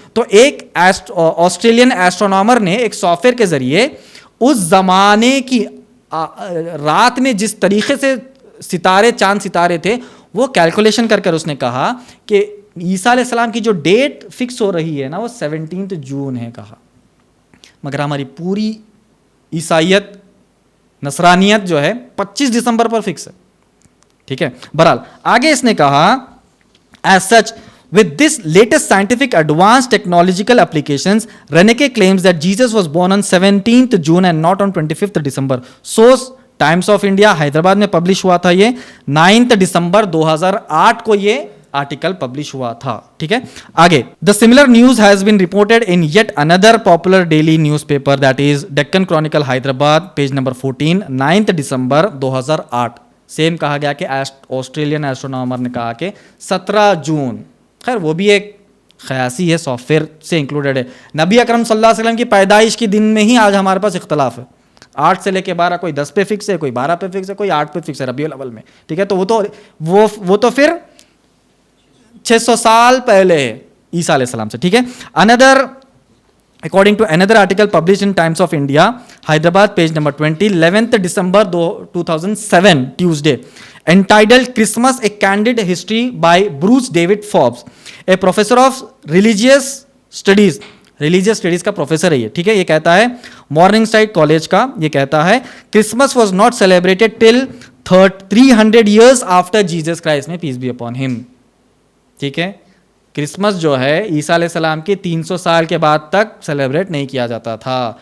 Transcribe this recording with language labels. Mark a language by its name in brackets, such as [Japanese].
[Hindi] तो एक Australian astronomer ने एक सॉफ्टवेयर के जरिए उस जमाने की रात में जिस तरीके से सितारे, चांद सितारे थे, वो कैलकुलेशन कर उसने कहा कि ईसा अलैहिस्सलाम की जो डेट फिक्स हो रही है ना, वो 17 जून है कहा। मगर हमारी पूरी ईसाइयत, नसरानियत जो है 25 दिसंबर पर फिक्स है, ठीक है। बहरहाल आगे इसने कहा, [English] As such with this latest scientific advanced technological applications, Reneke claims that Jesus was born on 17th June and not on 25th December. [Hindi] Source times of India, Hyderabad में पब्लिश हुआ था ये 9 दिसंबर 2008 को ये आर्टिकल पब्लिश हुआ था, ठीक है। [English] आगे, the similar news has been reported in yet another popular daily newspaper, that is Deccan Chronicle Hyderabad, page number 14, 9 December 2008। [Hindi] Same कहा गया कि ऑस्ट्रेलियन एस्ट्रोनॉमर ने कहा कि 17 जून, खैर वो भी एक ख़यासी है, सॉफ्टवेयर से इंक्लूडेड है। नबी अकरम सल्लल्लाहु अलैहि वसल्लम की पैदाइश के दिन में ही आज हमारे पास इख्तलाफ है, 8 से लेके 12, कोई 10 पे फिक्स है, कोई 12 पे फिक्स है, कोई 8 पे फिक्स है रबीउल अव्वल में, ठीक है। तो वो तो फिर 600 साल पहले है ईसा अलैहिस्सलाम से, ठीक है। [English] another According to another article published in Times of India, Hyderabad, page number 20, 11th December 2007, Tuesday, entitled Christmas, a Candid History by Bruce David Forbes, a professor of religious studies [Hindi] religious studies का professor है ये, ठीक है। ये कहता है morning side college का, ये कहता है [English] Christmas was not celebrated till 300 years after Jesus Christ [Hindi] में [English] peace be upon him, [Hindi] ठीक है। क्रिसमस जो है ईसा अलैहिस्सलाम के 300 साल के बाद तक सेलिब्रेट नहीं किया जाता था।